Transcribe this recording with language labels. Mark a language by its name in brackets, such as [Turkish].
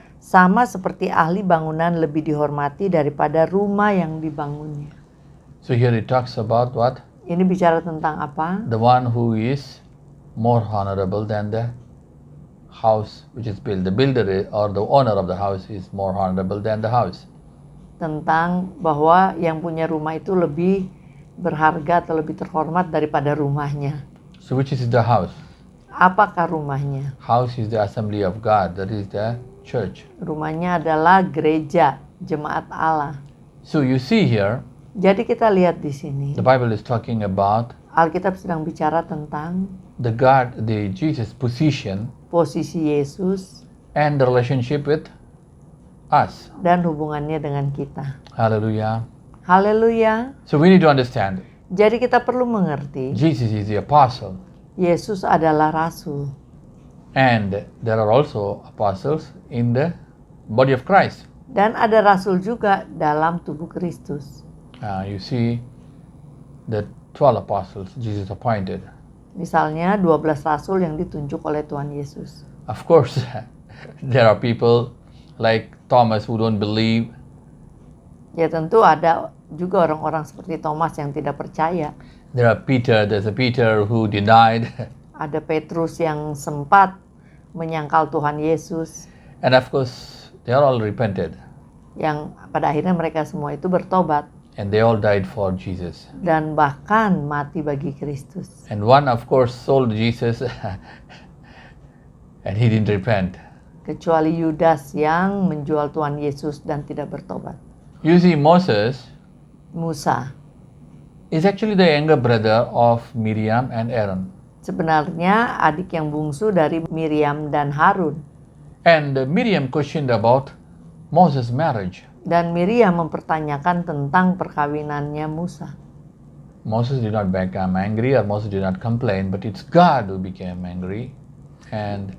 [Indonesian] Sama seperti ahli bangunan lebih dihormati daripada rumah yang dibangunnya. [English] So here it talks about what? [Indonesian] Ini bicara tentang apa? [English] The one who is more honorable than the house which is built. The builder or the owner of the house is more honorable than the house. [Indonesian] Tentang bahwa yang punya rumah itu lebih berharga atau lebih terhormat daripada rumahnya. [English] So which is the house? [Indonesian] Apakah rumahnya? [English] House is the assembly of God, that is the church. [Indonesian] Rumahnya adalah gereja, jemaat Allah. [English] So you see here, [Indonesian] Jadi kita lihat di sini, [English] the Bible is talking about [Indonesian] Alkitab sedang bicara tentang [English] the Jesus position [Indonesian] posisi Yesus [English] and the relationship with us. [Indonesian] dan hubungannya dengan kita. [English] Hallelujah. [Indonesian] Haleluya. [English] So we need to understand [Indonesian] Jadi kita perlu mengerti, [English] Jesus is the apostle, [Indonesian] Yesus adalah rasul. [English] and there are also apostles in the body of Christ. [Indonesian] Dan ada rasul juga dalam tubuh Kristus. [English] You see the 12 apostles Jesus appointed. [Indonesian] Misalnya 12 rasul yang ditunjuk oleh Tuhan Yesus. [English] Of course, there are people like Thomas who don't believe. [Indonesian] Ya tentu ada juga orang-orang seperti Thomas yang tidak percaya. [English] There's a Peter who denied. [Indonesian] Ada Petrus yang sempat menyangkal Tuhan Yesus. [English] And of course, they are all repented. [Indonesian] Yang pada akhirnya mereka semua itu bertobat. [English] And they all died for Jesus. [Indonesian] Dan bahkan mati bagi Kristus. [English] And one, of course, sold Jesus and he didn't repent. [Indonesian] Kecuali Yudas yang menjual Tuhan Yesus dan tidak bertobat. [English] You see, Moses [Indonesian] Musa [English] is actually the younger brother of Miriam and Aaron. [Indonesian] sebenarnya adik yang bungsu dari Miriam dan Harun. [English] And Miriam questioned about Moses' marriage. [Indonesian] Dan Miriam mempertanyakan tentang perkawinannya Musa. [English] Moses did not become angry or Moses did not complain, but it's God who became angry and